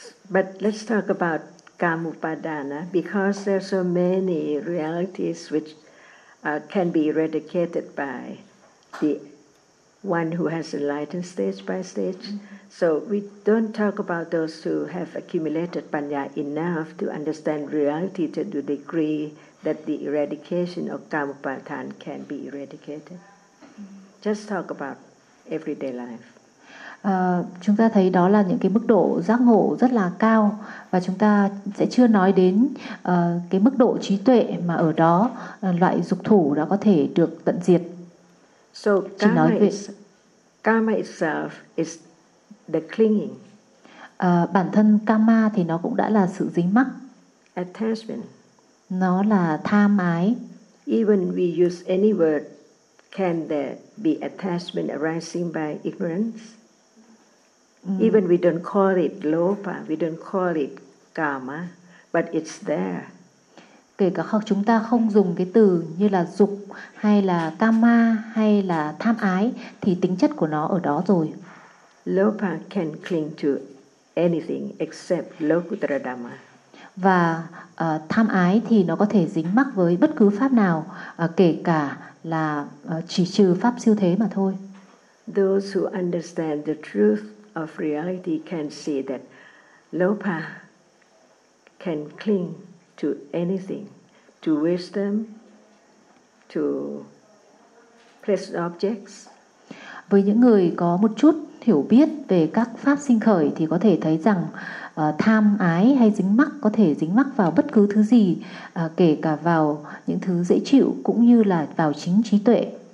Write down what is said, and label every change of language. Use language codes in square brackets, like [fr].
[en] But let's talk about kamupadana because there are so many realities which can be eradicated by the one who has enlightened stage by stage. So we don't talk about those who have accumulated panya enough to understand reality to the degree that the eradication of kamupadana can be eradicated. Just talk about everyday life. [vi] Chúng ta thấy đó là những cái mức độ giác ngộ rất là cao và chúng ta sẽ chưa nói đến cái mức độ trí tuệ mà ở đó loại dục thủ đã có thể được tận diệt. [en] So karma, [vi] nói về, [en] karma itself is the clinging. [vi] Bản thân karma thì nó cũng đã là sự dính mắc. [en] Attachment. [vi] Nó là tham ái. [en] Even we use any word, can there be attachment arising by ignorance? Even we don't call it lopa, we don't call it karma, but it's there. [vi] Kể cả khi chúng ta không dùng cái từ như là dục hay là kama hay là tham ái thì tính chất của nó ở đó rồi. [en] Lopa can cling to anything except lokuttara dhamma. [vi] Và tham ái thì nó có thể dính mắc với bất cứ pháp nào, kể cả là chỉ trừ pháp siêu thế mà thôi. [en] Those who understand the truth of reality can see that lopa can cling to anything, to wisdom, to pleasant objects. [vi] Với những người có một chút hiểu biết về các pháp sinh khởi thì có thể thấy rằng tham ái hay dính mắc có thể dính mắc vào bất cứ thứ gì, kể cả vào những thứ dễ chịu cũng như là vào chính trí tuệ.